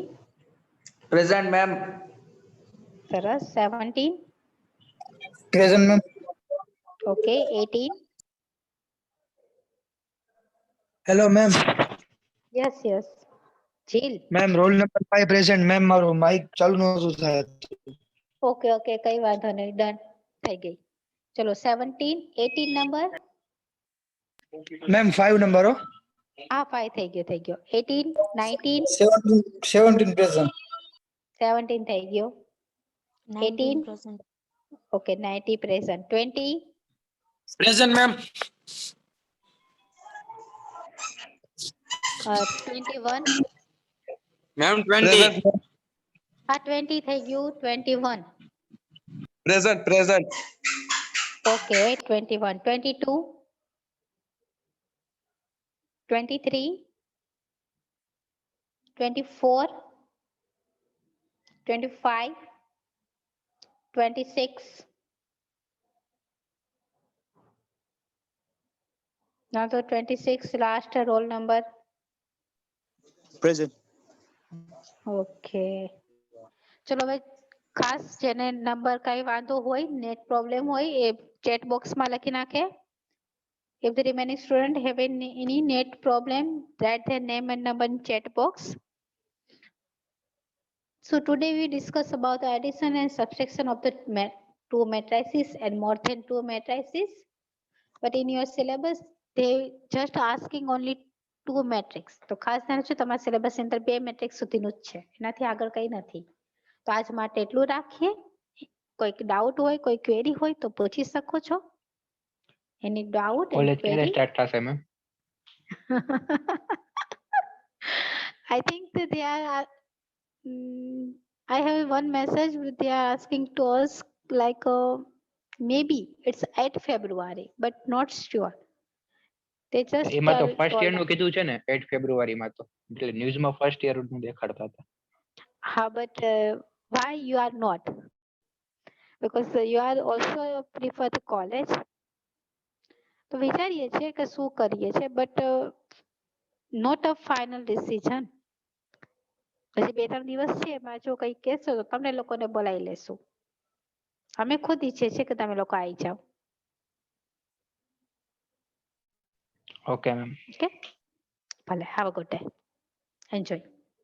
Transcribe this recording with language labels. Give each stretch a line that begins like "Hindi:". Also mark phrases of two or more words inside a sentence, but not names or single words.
English: Present, ma'am. Saras. 17. Present, ma'am. Okay. 18. Hello, ma'am. Yes, yes. Jill. Ma'am, roll number 5 present. Ma'am,
Gujarati: મારો mic ચાલુ નહોતું થાય.
English: Okay, okay.
Gujarati: કઈ વાંધો નહીં. Done. થઈ ગઈ. ચલો 17. 18 નંબર.
English: Ma'am, 5 number.
Gujarati: આ 5 થઈ ગયો. 18. 19.
English: 17 present.
Gujarati: 17 થઈ ગયો. 18.
English: Present. Okay, 90 present. 20. Present, ma'am. 21. Ma'am, 20.
Gujarati: આ 20 થઈ ગયું. 21.
English: Present, present. Okay, 21. 22. 23. 24. 25. 26. Now the 26 last roll number. Present. Okay.
Gujarati: ચલો હવે ખાસ જેને નંબર કઈ વાંધો હોય
English: net problem
Gujarati: હોય એ
English: chat boxમાં
Gujarati: લખી નાખે.
English: If the remaining student have any net problem, write their name and number in chat box. So today we discuss about the addition and subtraction of the two matrices and more than two matrices. But in your syllabus, they just asking only two matrix.
Gujarati: તો ખાસ ધ્યાન રાખજો તમારા સિલેબસ ની અંદર બે મેટ્રિક્સ સુધીનું જ છે, એનાથી આગળ કઈ નથી. તો આજ માટે એટલું રાખીએ. કોઈક ડાઉટ હોય, કોઈ ક્વેરી હોય તો પૂછી શકો છો.
English: Any doubt? Any
Gujarati: કોલેજ ક્યારે
English: query?
Gujarati: સ્ટાર્ટ થશે મેમ?
English: I think that they are. I have one message. They are asking to us like maybe it's 8 February, but not sure. They just
Gujarati: એમાં તો ફર્સ્ટ
English: told
Gujarati: યર નું
English: us.
Gujarati: કીધું છે ને 8 ફેબ્રુઆરીમાં તો એટલે ન્યૂઝમાં
English: first year
Gujarati: નું દેખાડતા હતા.
English: But why you are not? Because you are also prefer the college.
Gujarati: તો વિચારીએ છીએ કે શું કરીએ છીએ,
English: but not a final decision.
Gujarati: હજી 2-3 દિવસ છે, એમાં જો કઈ કહેશો તો તમને લોકોને બોલાવી લેશું. અમે ખુદ ઈચ્છીએ છીએ કે તમે લોકો આવી જાઓ.
English: okay ma'am. Okay? ભલે, have a good day. Enjoy.